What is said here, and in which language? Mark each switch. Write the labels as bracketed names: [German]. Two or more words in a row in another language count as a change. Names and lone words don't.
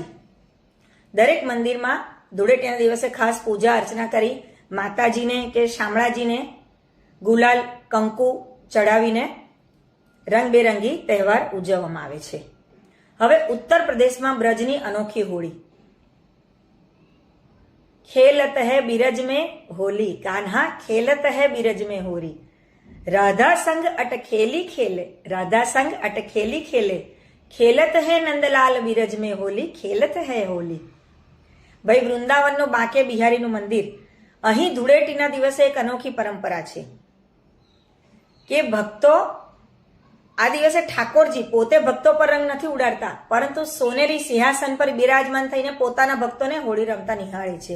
[Gujarati] દરેક મંદિરમાં ધૂળેટીના દિવસે ખાસ પૂજા અર્ચના કરી માતાજીને કે શામળાજીને ગુલાલ, કંકુ ચડાવીને રંગબેરંગી તહેવાર ઉજવવામાં આવે છે. હવે ઉત્તર પ્રદેશમાં બ્રજની અનોખી હોળી. [Hindi] खेलत है बीरज में होली, कान्हा खेलत है बीरज में होली, राधा संग अटखेली खेले, राधा संग अटखेली खेले, खेलत है नंदलाल बीरज में होली, खेलत है होली. [Gujarati] ભાઈ, વૃંદાવનનું બાંકે બિહારીનું મંદિર. અહીં ધૂળેટીના દિવસે એક અનોખી પરંપરા છે કે ભક્તો આ દિવસે ઠાકોરજી પોતે ભક્તો પર રંગ નથી ઉડાડતા, પરંતુ સોનેરી સિંહાસન પર બિરાજમાન થઈને પોતાના ભક્તોને હોળી રમતા નિહાળે છે.